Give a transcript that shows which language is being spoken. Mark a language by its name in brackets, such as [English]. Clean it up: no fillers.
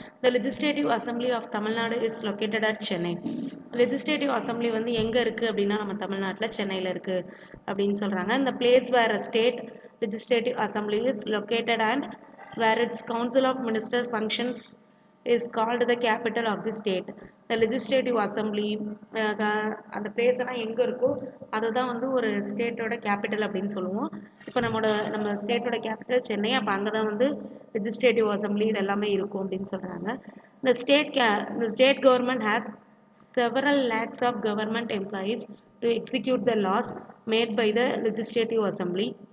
[English] The legislative assembly of Tamil Nadu is located at Chennai. [Tamil] Legislative assembly வந்து எங்கே இருக்குது அப்படின்னா நம்ம தமிழ்நாட்டில் சென்னையில் இருக்குது அப்படின்னு சொல்கிறாங்க. [English] இந்த place where a state legislative assembly is located and where its council of ministers functions is called the capital of the state. The legislative assembly [Tamil] அந்த பிளேஸ் எல்லாம் எங்கே இருக்கோ அதுதான் வந்து ஒரு ஸ்டேட்டோட கேபிட்டல் அப்படின்னு சொல்லுவோம். இப்போ நம்ம ஸ்டேட்டோட கேபிட்டல் சென்னை, அப்போ அங்கே தான் வந்து லெஜிஸ்லேட்டிவ் அசம்பிளி இது எல்லாமே இருக்கும் அப்படின்னு சொல்கிறாங்க. [English] The state government has several lakhs of government employees to execute the laws made by the legislative assembly.